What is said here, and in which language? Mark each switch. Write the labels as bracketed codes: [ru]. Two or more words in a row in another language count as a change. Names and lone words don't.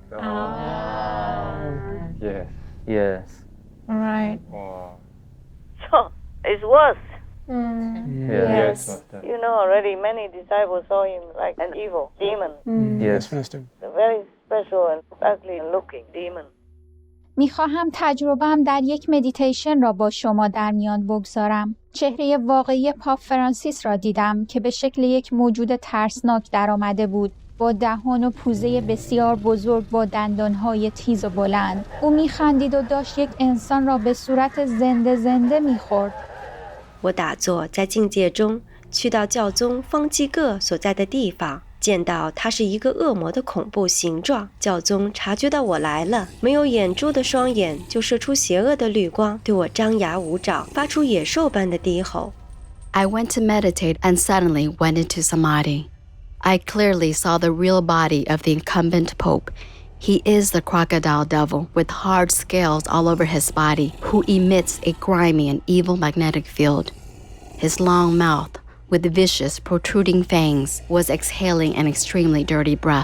[en] Yes. Right. So, it's worse. Yes. You know already many disciples saw him like an evil demon. Yes, Master. A very special and ugly looking demon. [fa] میخواهم تجربه‌ام در یک مدیتیشن را با شما در میان بگذارم. چهره واقعی پاپ فرانسیس را دیدم که به شکل یک موجود ترسناک درآمده بود. با دهان و پوزه بسیار بزرگ با دندانهای تیز و بلند. او میخندید و داشت یک انسان را به صورت زنده میخورد. [zh] 我打坐在境界中，去到教宗方济各所在的地方，见到它是一个恶魔的恐怖形状。教宗察觉到我来了，没有眼珠的双眼就射出邪恶的绿光，对我张牙舞爪，发出野兽般的低吼。 [en] I went to meditate and suddenly went into samadhi. I clearly saw the real body of the incumbent pope. He is the crocodile devil with hard scales all over his body, who emits a grimy and evil magnetic field. His long mouth, with vicious, protruding fangs, was exhaling an extremely dirty breath.